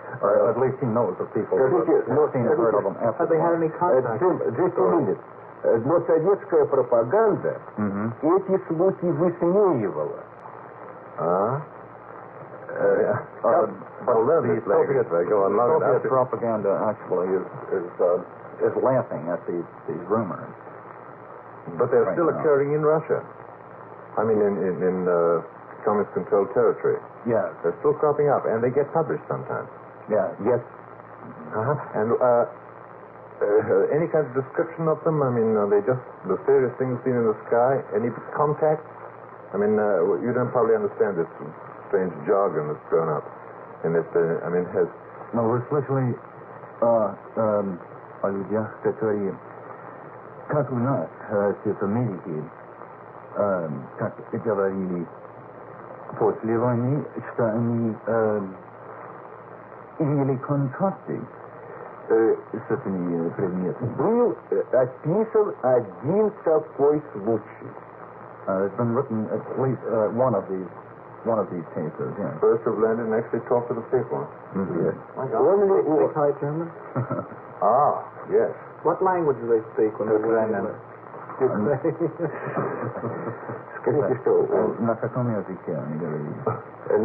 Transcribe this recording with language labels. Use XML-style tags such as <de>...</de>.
<en>Or at least he knows of people who have seen and heard of them after the war. Have they had any contact? Just a minute.</en> <ru>Но советская пропаганда эти слухи высмеивала.</ru> <en>But the Soviet propaganda actually is laughing at these rumors. But they're still occurring in Russia. I mean, in communist-controlled territory. Yes. They're still cropping up, and they get published sometimes. Yeah. Yes. And any kind of description of them? I mean, are they just mysterious things seen in the sky? Any contact? I mean, you don't probably understand this strange jargon that's grown up. And has...</en> <ru>No, вы слышали о людях, которые, как у нас в Америке, как говорили после войны, что они имели контакты с этими предметами. Был описан один такой случай.</ru> <en>There's been written at least one of these cases. Yeah. First have landed and actually talked to the people. Yes. My God. They speak High German? Yes. What language do they speak when they land?</en> <ru>Скажите, что... На каком языке они говорили?</ru>